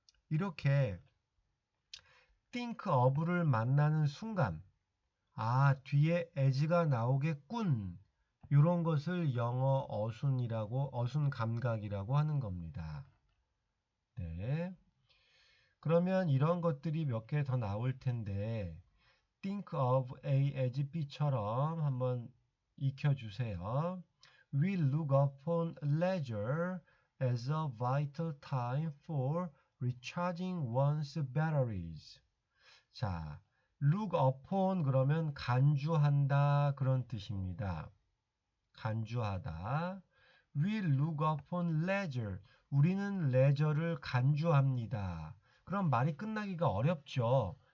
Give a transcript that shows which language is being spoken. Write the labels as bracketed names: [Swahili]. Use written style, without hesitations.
[Korean] 이렇게 think of를 만나는 순간 뒤에 as가 나오겠군 이런 것을 영어 어순 감각이라고 하는 겁니다. 네. 그러면 이런 것들이 몇 개 더 나올 텐데 think of A as B처럼 한번 익혀주세요. [English] We look upon leisure as a vital time for recharging one's batteries. [Korean] 자, look upon 그러면 간주한다 그런 뜻입니다. 간주하다. [English] We look upon leisure. [Korean] 우리는 레저를 간주합니다. 그럼 말이 끝나기가 어렵죠.